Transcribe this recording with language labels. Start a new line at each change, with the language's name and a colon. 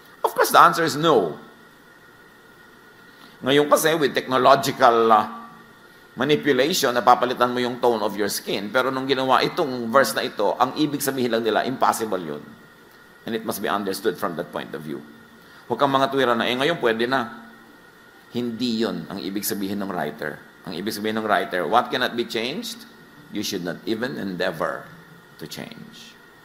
English: Of course, the answer is no.
Filipino: Ngayon kasi,
English: with technological manipulation,
Filipino: napapalitan mo yung
English: tone of your skin.
Filipino: Pero nung ginawa itong verse na ito, ang ibig sabihin lang nila, impossible yun.
English: And it must be understood from that point of view.
Filipino: Huwag kang mga tuwira na, ngayon pwede na. Hindi yun ang ibig sabihin ng writer. Ang ibig sabihin ng writer,
English: what cannot be changed? You should not even endeavor to change.